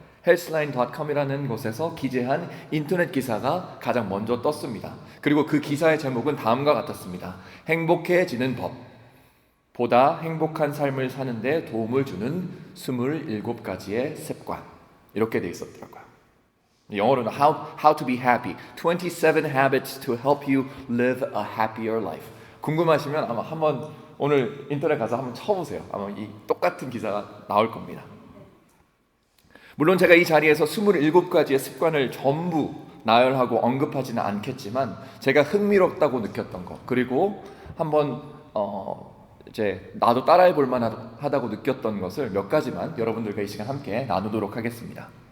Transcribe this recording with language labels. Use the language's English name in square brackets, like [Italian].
[Korean] healthline.com이라는 곳에서 기재한 인터넷 기사가 가장 먼저 떴습니다. 그리고 그 기사의 제목은 다음과 같았습니다. 행복해지는 법, 보다 행복한 삶을 사는데 도움을 주는 27가지의 습관, 이렇게 돼 있었더라고요. 영어로는 [English] How to be happy, 27 habits to help you live a happier life. [Korean] 궁금하시면 아마 한번 오늘 인터넷 가서 한번 쳐보세요. 아마 이 똑같은 기사가 나올 겁니다. 물론 제가 이 자리에서 27가지의 습관을 전부 나열하고 언급하지는 않겠지만, 제가 흥미롭다고 느꼈던 것, 그리고 한번 이제 나도 따라해 볼 만하다고 느꼈던 것을 몇 가지만 여러분들과 이 시간 함께 나누도록 하겠습니다.